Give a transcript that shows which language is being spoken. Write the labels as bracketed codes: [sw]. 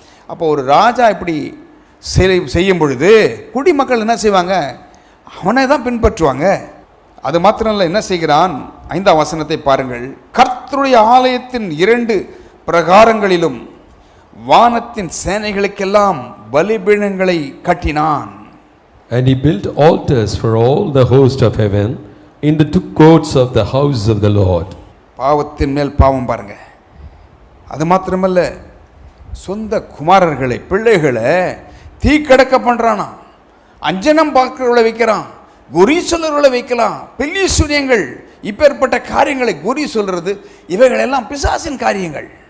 [ta] அப்போ ஒரு ராஜா இப்படி செய்யும் பொழுது குடிமக்கள் என்ன செய்வாங்க? அவனை தான் பின்பற்றுவாங்க. அது மாத்திரம் இல்லை, என்ன செய்கிறான்? 5ஆம் வசனத்தை பாருங்கள். கர்த்தருடைய ஆலயத்தின் 2 பிரகாரங்களிலும் வானத்தின் சேனைகளுக்கெல்லாம் பலிபீடங்களை கட்டினான். [en] And he built altars for all the host of heaven in the 2 courts of the house of the Lord. [ta] பாவத்தின் மேல் பாவம் பாருங்க. அது மாத்திரமல்ல, சொந்த குமாரர்களை, பிள்ளைகளை தீக்கடக்க பண்ணுறானா. அஞ்சனம் பார்க்கிறவர்களை வைக்கிறான், குறி சொல்றவர்களை வைக்கலாம், பெல்லி சூரியங்கள், இப்பேற்பட்ட காரியங்களை குறி சொல்றது, இவைகள் எல்லாம் பிசாசின் காரியங்கள்.